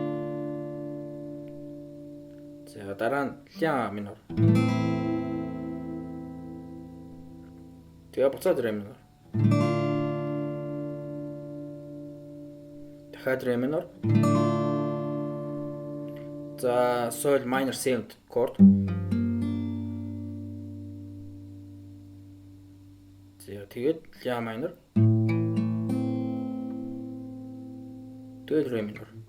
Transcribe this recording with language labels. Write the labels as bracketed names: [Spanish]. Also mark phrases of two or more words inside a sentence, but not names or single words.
[Mongolian] За дараа нь ля минор. Тэгээ буцаад ре минор. Дахиад ре минор. За [English] sol minor 7 chord. [Mongolian] За тэгээд ля minor. Тэгээд ре минор.